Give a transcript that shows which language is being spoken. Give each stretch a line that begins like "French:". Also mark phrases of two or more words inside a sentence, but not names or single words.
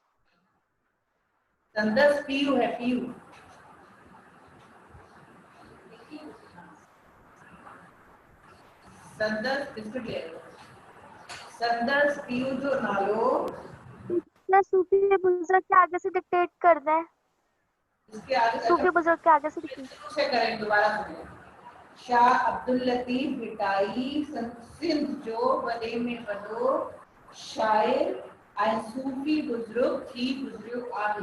Sindhi: संदस पीयू है पीयू। संदस बिस्कुट
Hindi: ले लो।
Sindhi: संदस पीयू जो नालो
Hindi: टीचर सूफी बुजुर्ग के आगे से डिक्टेट कर दें। इसके आगे सूफी बुजुर्ग के आगे से डिक्टेट शुरू से करें दोबारा सुनिए।
Sindhi: शाह अब्दुल लतीफ भिटाई सिंध जो वॾे में वॾो शाइर ऐं सूफी बुजुर्ग थी गुज़रियो आहे।